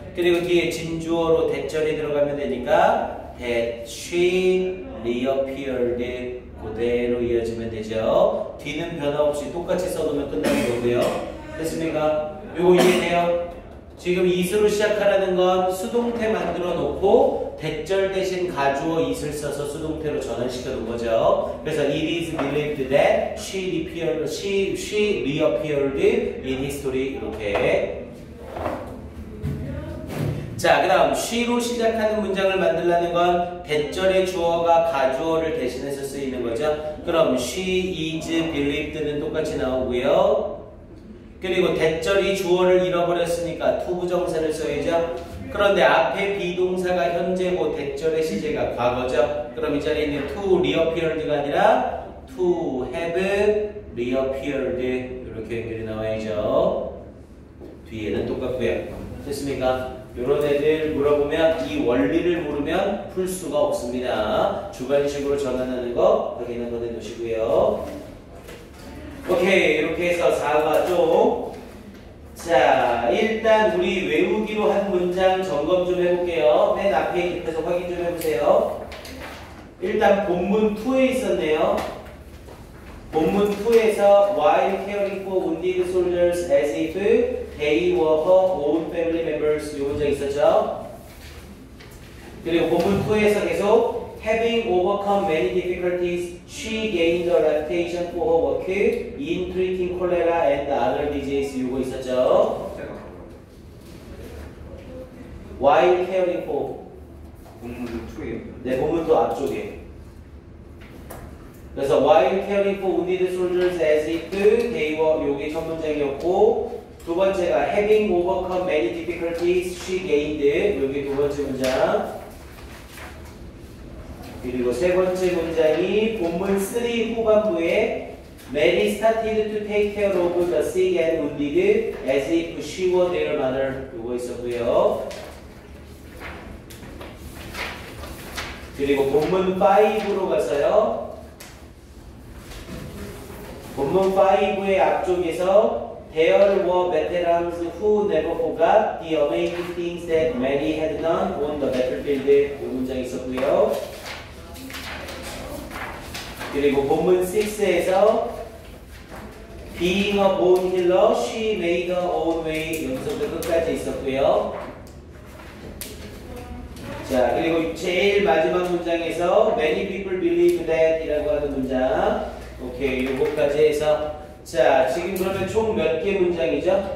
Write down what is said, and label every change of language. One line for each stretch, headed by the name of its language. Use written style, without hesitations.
Korean: 그리고 뒤에 진주어로 대절이 들어가면 되니까
English: that she reappeared
Korean: 그대로 이어지면 되죠. 뒤는 변화 없이 똑같이 써놓으면 끝나는 거고요. 됐습니까? 요거 이해돼요? 지금 it으로 시작하라는 건 수동태 만들어 놓고 대절 대신 가주어 it을 써서 수동태로 전환시켜 놓은 거죠.
English: 그래서 it is believed that she reappeared in history 이렇게.
Korean: 자, 그 다음 she로 시작하는 문장을 만들려는 건 대절의 주어가 가주어를 대신해서 쓰이는 거죠. 그럼
English: she is believed
Korean: 는 똑같이 나오고요. 그리고 대절이 주어를 잃어버렸으니까 투부정사를 써야죠. 그런데 앞에 비동사가 현재고 대절의 시제가 과거죠. 그럼 이 자리에 있는 to reappeared가 아니라
English: to have reappeared
Korean: 이렇게 연결이 나와야죠. 뒤에는 똑같고요. 됐습니까? 이런 애들 물어보면 이 원리를 모르면 풀 수가 없습니다. 주관식으로 전환하는 거 확인 한번 해두시고요. 오케이, 이렇게 해서 4과죠. 자, 일단 우리 외우기로 한 문장 점검 좀 해볼게요. 맨 앞에 계속 확인 좀 해보세요. 일단 본문 2에 있었네요. 본문 2에서
English: while caring for wounded soldiers as if they were her own family members
Korean: 이 문장 있었죠. 그리고 본문 2에서 계속
English: having overcome many difficulties, she gained a reputation for her work in treating cholera and other diseases.
Korean: 이거 있었죠.
English: while caring for
Korean: 본문 2에요? 네, 본문 또 앞쪽에.
English: 그래서 while caring for wounded soldiers as if they were
Korean: 요게 첫 문장이었고 두 번째가
English: having overcome many difficulties, she gained
Korean: 요게 두 번째 문장. 그리고 세 번째 문장이 본문 3 후반부에
English: Mary started to take care of the sick and wounded as if she were their mother.
Korean: 요거 있었고요. 그리고 본문 5로 가서요. 본문 5의 앞쪽에서
English: There were veterans who never forgot the amazing things that Mary had done on the battlefield.
Korean: 이 문장이 있었고요. 그리고 본문 6에서
English: Being a born healer, she made her own way.
Korean: 여기서부터 끝까지 있었고요. 자, 그리고 제일 마지막 문장에서
English: Many people believe that
Korean: 이라고 하는 문장. 오케이, 요거까지 해서 자, 지금 그러면 총 몇 개 문장이죠?